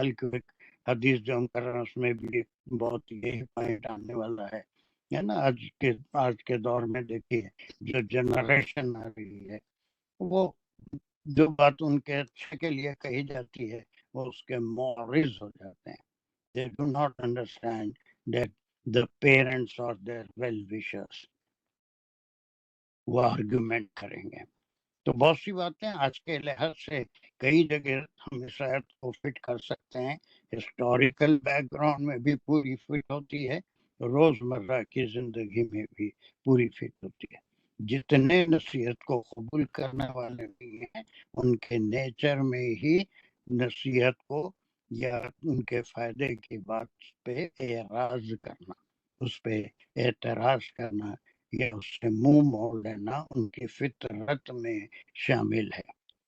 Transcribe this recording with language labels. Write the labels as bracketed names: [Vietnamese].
[Urdu] کل کی ایک حدیث جو ہم کر رہے ہیں اس میں بھی بہت یہی پوائنٹ آنے والا ہے نا. آج کے دور میں دیکھیے جو جنریشن آ رہی ہے، وہ جو بات ان کے اچھے کے لیے کہی جاتی ہے وہ اس کے معرض ہو جاتے ہیں. [English] They do not understand that the parents or their well-wishers [Urdu] وہ آرگومنٹ کریں گے. تو بہت سی باتیں آج کے لحاظ سے کئی جگہ ہم اس آیت کو فٹ کر سکتے ہیں. ہسٹوریکل بیک گراؤنڈ میں بھی پوری فٹ ہوتی ہے، روزمرہ کی زندگی میں بھی پوری فٹ ہوتی ہے. جتنے نصیحت کو قبول کرنے والے بھی ہیں ان کے نیچر میں ہی نصیحت کو یا ان کے فائدے کی بات پہ اعراض کرنا، اس پہ اعتراض کرنا یا اس سے منہ موڑ لینا ان کی فطرت میں شامل ہے.